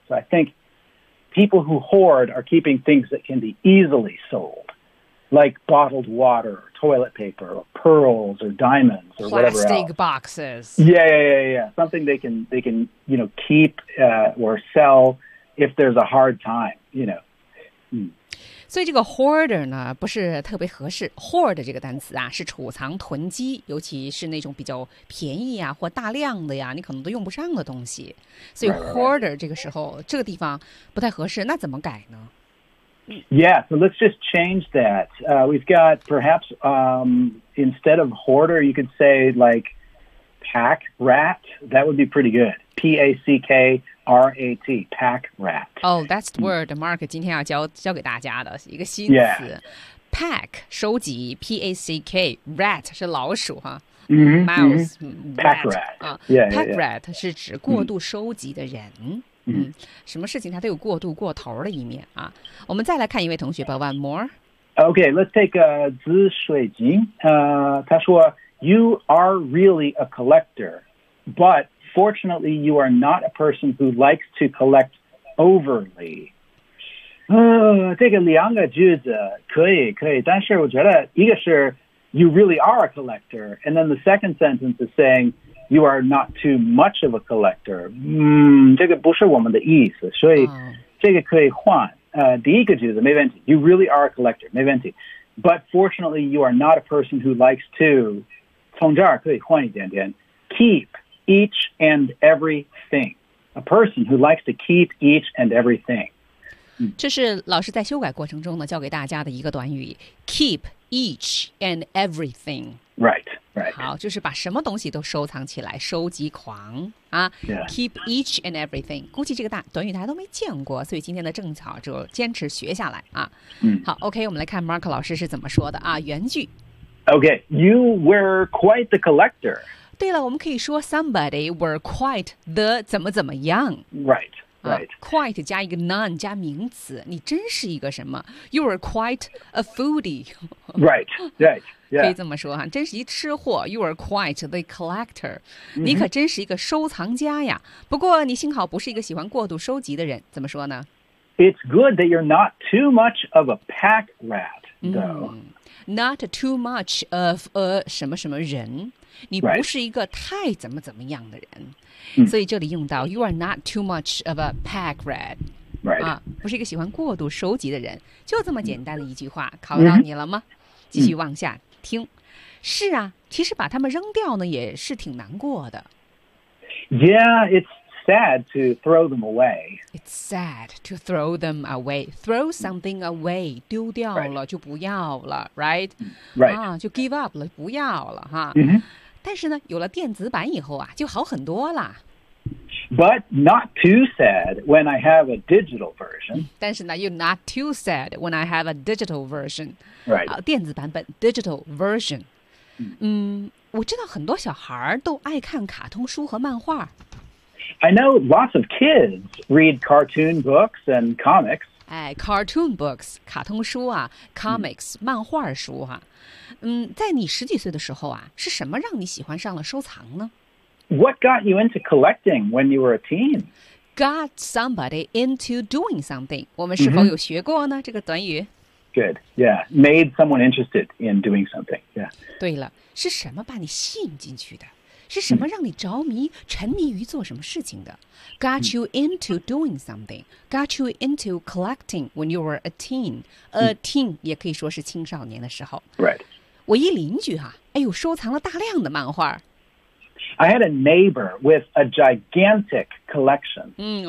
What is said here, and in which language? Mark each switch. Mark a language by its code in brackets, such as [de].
[en] So I think people who hoard are keeping things that can be easily sold, like bottled water, or toilet paper, or pearls, or diamonds, or plastic Plastic boxes. Yeah. Something they can, you know, keep or sell if there's a hard time, you know. [zh] 所以这个 hoarder 呢不是特别合适。 hoard 这个单词啊是储藏囤积，尤其是那种比较便宜啊或大量的呀你可能都用不上的东西，所以 hoarder 这个时候这个地方不太合适。那怎么改呢？ [en] Yeah, so let's just change that. We've got perhaps instead of hoarder you could say like pack rat. That would be pretty good. P-A-C-K R-A-T, pack rat. Oh, that's the word [zh] Mark 今天要教给大家的一个新词。 [en] Yeah. [zh] Pack, 收集 P-A-C-K, rat 是老鼠哈。 [en] Mouse, pack rat. [zh] Pack rat 是指过度收集的人。什么事情它都有过度过头的一面啊。我们再来看一位同学吧， [en] one more. Okay, let's take a 紫水晶。 [zh] 他说 [en] you are really a collector, but... Fortunately, you are not a person who likes to collect overly. [zh] 这个两个句子可以，但是我觉得一个是 [en] you really are a collector, and then the second sentence is saying you are not too much of a collector. [zh] 这个不是我们的意思，所以这个可以换。第一个句子没问题， [en] you really are a collector, [zh] 没问题。 [en] But fortunately, you are not a person who likes to. [zh] 从这儿可以换一点点 [en] keep. Each and everything. A person who likes to keep each and everything. [zh] 这是老师在修改过程中呢教给大家的一个短语 [en] keep each and everything. Right. [zh] 好，就是把什么东西都收藏起来，收集狂啊。 [en] Yeah. Keep each and everything. [zh] 估计这个短语大家都没见过，所以今天的正巧就坚持学下来啊。好 ，OK， 我们来看 Mark 老师是怎么说的啊。原句。 [en] Okay, you were quite the collector. [zh] 对了，我们可以说 [en] somebody were quite the [zh] 怎么怎么样。 [en] Right.、 [zh] Quite 加一个 none 加名词，你真是一个什么 ？ [en] You were quite a foodie. Right. Yeah. [zh] 可以这么说哈，真是一吃货。 [en] You were quite the collector.、 [zh] Mm-hmm. 你可真是一个收藏家呀。不过你幸好不是一个喜欢过度收集的人。怎么说呢 [en] ？It's good that you're not too much of a pack rat, though.、 Not too much of a [zh] 什么什么人。你不是一个太怎么怎么样的人、 [en] right. [zh] 所以这里用到 [en] You are not too much of a pack rat、 right. [zh] 啊、不是一个喜欢过度收集的人，就这么简单的一句话考到你了吗、mm-hmm. 继续往下听、是啊，其实把他们扔掉呢也是挺难过的。 [en] Yeah, it's sad to throw them away. It's sad to throw them away. Throw something away, [zh] 丢掉了就不要了 [en] right? Right.、 [zh] 啊、就 [en] give up [zh] 了不要了哈、 [en] mm-hmm. [zh] 但是呢有了电子版以后啊就好很多了。 [en] But not too sad when I have a digital version. [zh] 但是呢 [en] you're not too sad when I have a digital version. Right.、 [zh] 电子版本 [en] digital version. [zh] 我知道很多小孩都爱看卡通书和漫画。 [en] I know lots of kids read cartoon books and comics. Cartoon books, [zh] 卡通书啊 [en] comics, [zh] 漫画书啊。在你十几岁的时候啊是什么让你喜欢上了收藏呢？ [en] What got you into collecting when you were a teen? Got somebody into doing something. [zh] 我们是否有学过呢、mm-hmm. 这个短语？ [en] Good, yeah. Made someone interested in doing something, yeah. [zh] 对了，是什么把你吸引进去的？是什么让你着迷、沉迷于做什么事情的 ？ [en] Got you into doing something? Got you into collecting when you were a teen? A teen [zh] 也可以说是青少年的时候。 [en] Right. [zh] 我一邻居啊，哎呦，收藏了大量的漫画。 [en] I had a neighbor with a gigantic collection.